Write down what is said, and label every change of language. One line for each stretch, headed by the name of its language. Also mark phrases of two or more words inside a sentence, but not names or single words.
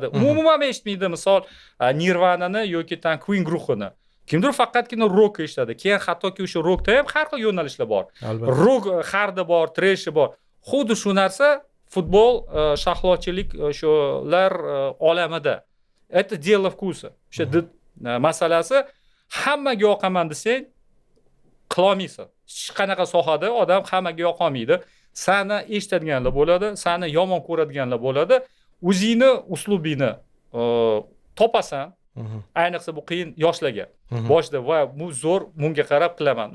Uzbek: Umuman eshitmaydi misol Nirvanani yoki tan Queen guruhini. Kimdir faqatgina rock eshitadi. Keyin hattoki o'sha rockda ham har xil yo'nalishlar bor. Rock hardi bor, treshi bor. Xuddi shu narsa futbol sharhlovchilik shular olamida.
Russian: Это дело вкуса.
Uzbek: O'sha masalasi hammaga yoqaman desang, qilolmaysan. Hech qanaqa sohada odam hammaga yoqolmaydi. Sani eshitadiganlar bo'ladi, sani yomon ko'radiganlar bo'ladi. O'zingni uslubingni topasan. Ayniqsa bu qiyin yoshlarga. Boshda va bu zo'r bunga qarab qilaman.